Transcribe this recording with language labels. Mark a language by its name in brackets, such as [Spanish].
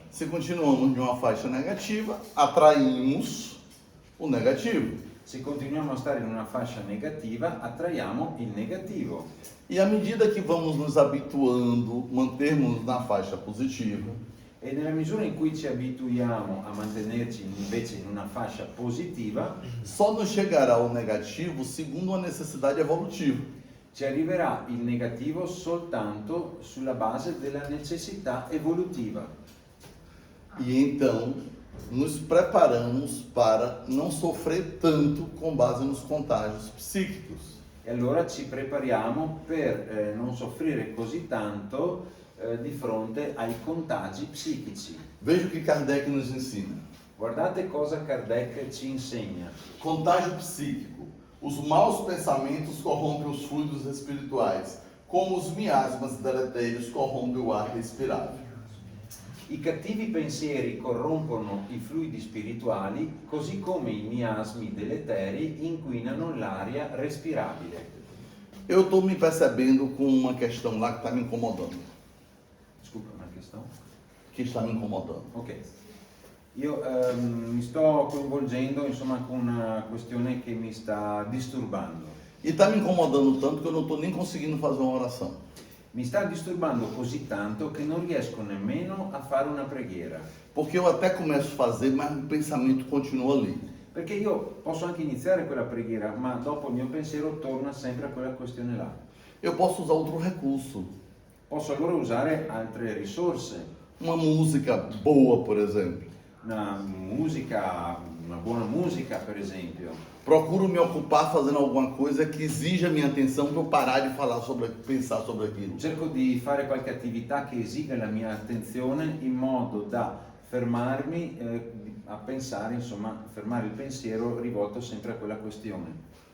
[Portuguese] Se continuamos em uma faixa negativa, atraímos o negativo. [Italian] Se continuiamo a stare in una fascia negativa, attraiamo il negativo. [Portuguese] E à medida que vamos nos habituando, mantermos na faixa positiva, [Italian] E nella misura in cui ci abituiamo a mantenerci invece in una fascia positiva, [Portuguese] só nos chegará o negativo segundo uma necessidade evolutiva. [Italian] ci arriverà il negativo soltanto sulla base della necessità evolutiva. [Portuguese] E então nos preparamos para não sofrer tanto com base nos contágios psíquicos. [Italian] E allora ci prepariamo per non soffrire così tanto di fronte ai contagi psichici. [Portuguese] Veja o que Kardec nos ensina. [Italian] Guardate cosa Kardec ci insegna. [Portuguese] Contágio psíquico. Os maus pensamentos corrompem os fluidos espirituais, como os miasmas deletérios corrompem o ar respirável. [Italian] I cattivi pensieri corrompono i fluidi spirituali, così come i miasmi deleteri inquinano l'aria respirabile. [Portuguese] Eu estou me percebendo com uma questão lá que está me incomodando. [Italian] Scusa, una questione? [Portuguese] Que está me incomodando. [Italian] Ok. Io mi sto coinvolgendo insomma con una questione che mi sta disturbando. [Portuguese] E está me incomodando tanto que eu não estou nem conseguindo fazer uma oração. [Italian] Mi sta disturbando così tanto che non riesco nemmeno a fare una preghiera. [Portuguese] Porque eu até começo a fazer, mas o pensamento continua ali. [Italian] Perché io posso anche iniziare quella preghiera, ma dopo il mio pensiero torna sempre a quella questione là. [Portuguese] Eu posso usar outro recurso. [Italian] Posso allora usare altre risorse, [Portuguese] Uma música boa, por exemplo. [Italian] una musica, una buona musica per esempio. [Portuguese] Procuro me ocupar fazendo alguma coisa que exija minha atenção para eu parar de falar sobre, pensar sobre aquilo. [Italian] Cerco di fare qualche attività che esiga la mia attenzione in modo da fermarmi a pensare, insomma, fermare il pensiero rivolto sempre a quella questione.